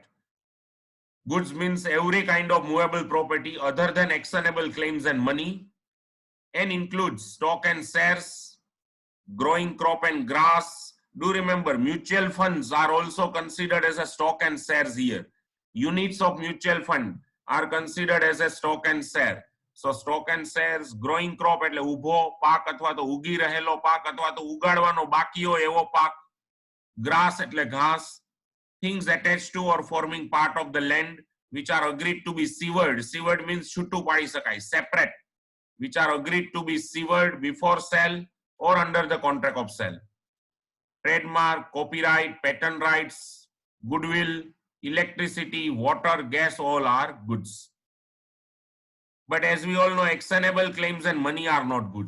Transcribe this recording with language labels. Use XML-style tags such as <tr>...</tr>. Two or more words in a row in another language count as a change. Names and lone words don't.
<en>Goods means every kind of movable property other than actionable claims and money, and includes stock and shares, growing crop and grass. Do remember, mutual funds are also considered as a stock and shares here. Units of mutual fund are considered as a stock and share. So stock and shares, growing crop</en> <gu>એટલે ઊભો પાક અથવા તો ઉગી રહેલો પાક અથવા તો ઉગાડવાનો બાકી હોય એવો પાક. Grass એટલે ઘાસ.</gu> <en>Things attached to or forming part of the land which are agreed to be severed. Severed means</en> <gu>છૂટું પાડી શકાય,</gu> <en>separate, which are agreed to be severed before sale or under the contract of sale. Trademark, copyright, patent rights, goodwill, electricity, water, gas, all are goods. But as we all know, actionable claims and money are not goods.</en>